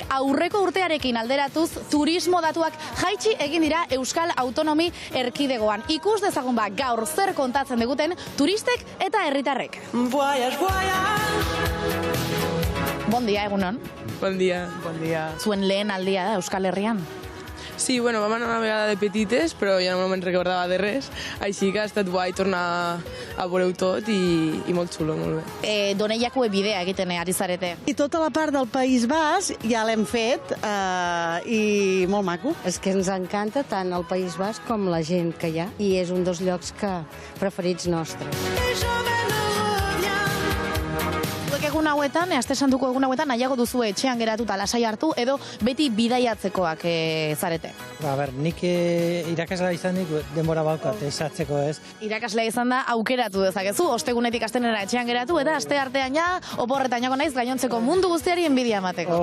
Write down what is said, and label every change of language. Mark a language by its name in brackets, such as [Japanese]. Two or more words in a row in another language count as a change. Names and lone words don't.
[Basque] Aurreko urtearekin alderatuz, turismo datuak jaitsi egin dira Euskal Autonomi Erkidegoan. Ikus dezagun gaur zer kontatzen diguten turistek eta herritarrek. [Catalan] Bon dia, egunon. Bon dia. [Basque] Zuen lehen aldia da Euskal Herrian? [Catalan] Sí, bueno, vam anar una vegada de petites, però ja no me'n recordava de res, així que ha estat guai tornar a veure-ho tot i molt xulo, molt bé. [Basque] Doneiakue bidea egiten ari zarete. [Catalan] I tota la part del País Basc ja l'hem fet i molt maco. És que ens encanta tant el País Basc com la gent que hi ha i és un dels llocs preferits nostres. [Basque] Egun hauetan, Aste Santuko egun hauetan, nahiago duzu etxean geratuta lasai hartu edo beti bidaiatzekoak zarete? Nik irakasla izanik denbora baukat esatzeko ez. Irakaslea izan da aukeratu dezakezu, ostegunetik astenera etxean geratu eta aste artean ja oporretan jago naiz gainontzeko mundu guztiari enbidia emateko.